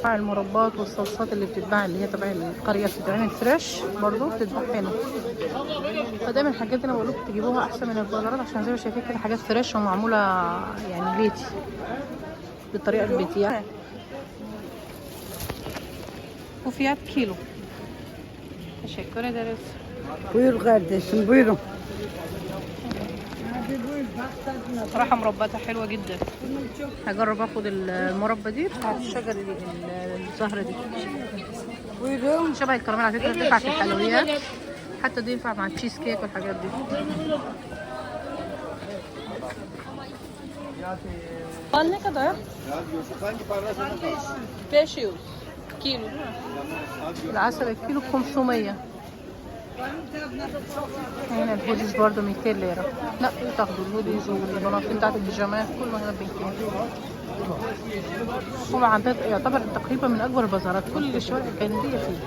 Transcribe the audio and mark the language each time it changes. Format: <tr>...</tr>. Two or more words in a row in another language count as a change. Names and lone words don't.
<ar>المربات والصلصات اللي بتتباع اللي هي تبع القرية بتتعمل فريش برضو بتتباع هنا. فدايما الحاجات دي انا بقول لكم تجيبوها احسن من البازارات عشان زي ما شايفين كده حاجات فريش ومعمولة يعني بيتي بالطريقة البيتية. وفيات كيلو.</ar> <tr>Teşekkür ederiz. Buyur kardeşim buyurun.</tr> <ar>صراحة مرباتها حلوة جدا. هجرب اخد المربى دي بتاعت الشجر الزهرة دي.</ar> <tr>Buyurun.</tr> <ar>شبه الكراميل على فكرة بتنفع في الحلويات. حتى دي ينفع مع التشيز كيك والحاجات دي.</ar> <tr>قال ne kadar?</tr> <ar>500 كيلو. العسل الكيلو ب 500. هنا الهوديز برضه 200 ليرة. لا تاخدوا الهوديز والبناطيل بتاعت البيجامات كله هنا ب 200. هو عندنا يعتبر تقريبا من اكبر البازارات، كل الشوارع الجانبيه فيه.</ar>